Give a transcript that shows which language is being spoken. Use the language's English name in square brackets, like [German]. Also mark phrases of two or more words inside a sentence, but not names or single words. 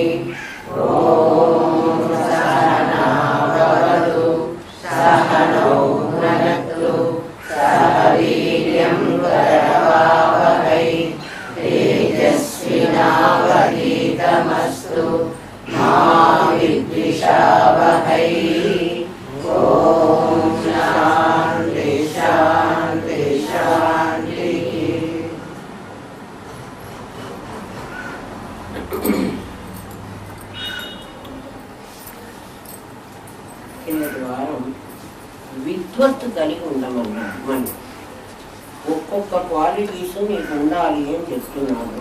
[Sanskrit] ॐ सहना भवतु सहनौ भुनक्तु सह वीर्यं करवावहै तेजस्विनावधीतमस्तु मा विद्विषावहै। ॐ शान्ति शान्ति शान्तिः। [Telugu] కిందటి వారం విద్వత్తు కలిగి ఉండమన్నాడు. మనం ఒక్కొక్క క్వాలిటీస్ నీకు ఉండాలి అని చెప్తున్నాను.